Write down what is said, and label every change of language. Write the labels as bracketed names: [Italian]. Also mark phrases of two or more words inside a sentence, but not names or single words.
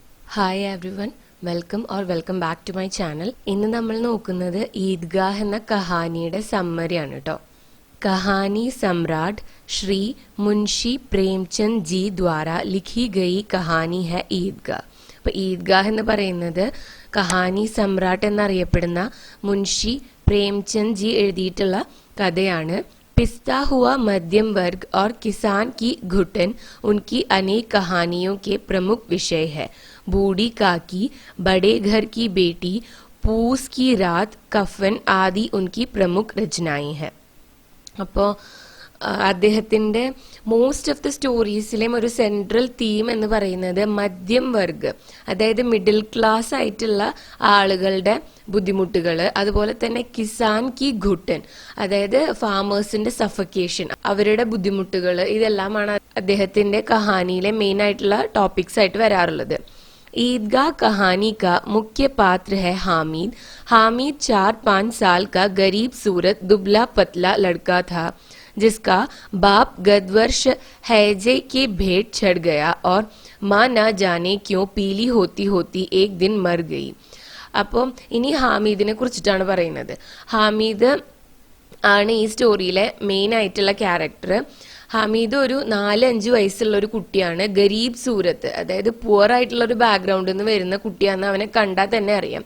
[English] Hi everyone, welcome back to my channel. [Malayalam] ഇന്ന് നമ്മൾ നോക്കുന്നത് ഈദ്ഗാഹ് എന്ന കഹാനിയുടെ സമ്മറിയാണ് കേട്ടോ. [Hindi] कहानी सम्राट श्री मुंशी प्रेमचंद जी द्वारा लिखी गई कहानी है ईदगाह. [Malayalam] അപ്പൊ ഈദ്ഗാഹ് എന്ന് പറയുന്നത് [Hindi] कहानी सम्राट [Malayalam] എന്നറിയപ്പെടുന്ന മുൻഷി പ്രേംചന്ദ് ജി എഴുതിയിട്ടുള്ള കഥയാണ്. [Hindi] पिसता हुआ मध्यम वर्ग और किसान की घुटन उनकी अनेक कहानियों के प्रमुख विषय है. बूढ़ी काकी, बड़े घर की बेटी, पूस की रात, कफन आदि उनकी प्रमुख रचनाएं हैं. [Malayalam] അപ്പോൾ അദ്ദേഹത്തിന്റെ [English] most of the stories [Malayalam] ഒരു [English] central theme [Malayalam] എന്ന് പറയുന്നത് [Hindi] मध्यम वर्ग, [Malayalam] അതായത് [English] middle class [Malayalam] ആയിട്ടുള്ള ആളുകളുടെ ബുദ്ധിമുട്ടുകൾ, അതുപോലെ തന്നെ [Hindi] किसान की घुटन, [Malayalam] അതായത് [English] farmers suffocation, [Malayalam] അവരുടെ ബുദ്ധിമുട്ടുകൾ, ഇതെല്ലാമാണ് അദ്ദേഹത്തിന്റെ കഹാനിയിലെ മെയിൻ ആയിട്ടുള്ള ടോപ്പിക്സ് ആയിട്ട് വരാറുള്ളത്. [Hindi] ईदगाह कहानी का मुख्य पात्र है हामिद. हामिद 4-5 साल का गरीब सूरत दुबला पतला लड़का था जिसका बाप गतवर्ष हैजे के भेंट चढ़ गया और माँ न जाने क्यों पीली होती होती एक दिन मर गई. [Malayalam] അപ്പോൾ ഇനി ഹാമിദിനെ കുറിച്ചിട്ടാണ് പറയുന്നത്. ഹാമിദ് ആണ് ഈ സ്റ്റോറിയിലെ മെയിൻ ആയിട്ടുള്ള ക്യാരക്ടർ. ഹമീദ് ഒരു 4-5 വയസ്സുള്ള ഒരു കുട്ടിയാണ്. [Hindi] गरीब सूरत, [Malayalam] അതായത് പുവർ ആയിട്ടുള്ള ഒരു ബാക്ക്ഗ്രൗണ്ടിൽ നിന്ന് വരുന്ന കുട്ടിയാണെന്ന് അവനെ കണ്ടാൽ തന്നെ അറിയാം.